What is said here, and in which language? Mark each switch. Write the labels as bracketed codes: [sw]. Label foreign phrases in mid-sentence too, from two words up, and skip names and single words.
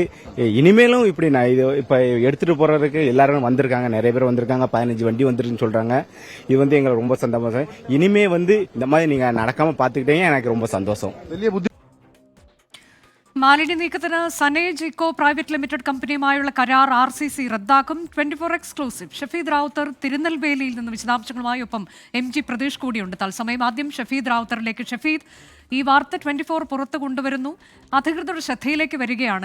[ta] இனிமேலும் இப்படி நான் இது இப்ப எடுத்துட்டு போறதுக்கு எல்லாரும் வந்திருக்காங்க, நிறைய பேர் வந்திருக்காங்க. 15 வண்டி வந்துருக்குன்னு சொல்றாங்க. இது எங்களுக்கு ரொம்ப சந்தோஷம். இனிமே இந்த மாதிரி நீங்க நடக்காம பாத்துக்கிட்டீங்க, எனக்கு ரொம்ப சந்தோஷம். [ml] മാലിന്യ നീക്കത്തിന് സനേജ് ഇക്കോ പ്രൈവറ്റ് ലിമിറ്റഡ് കമ്പനിയുമായുള്ള കരാർ RCC റദ്ദാക്കും. 24 എക്സ്ക്ലൂസീവ്. ഷഫീദ് റാവുത്തർ തിരുനെൽവേലിയിൽ നിന്ന് വിശദാംശങ്ങളുമായി ഒപ്പം MG പ്രതീഷ് കൂടിയുണ്ട് തത്സമയം. ആദ്യം ഷഫീദ് റാവുത്തറിലേക്ക്. ഷഫീദ്, ഈ വാർത്ത 24 പുറത്തു കൊണ്ടുവരുന്നു, അധികൃതരുടെ ശ്രദ്ധയിലേക്ക് വരികയാണ്.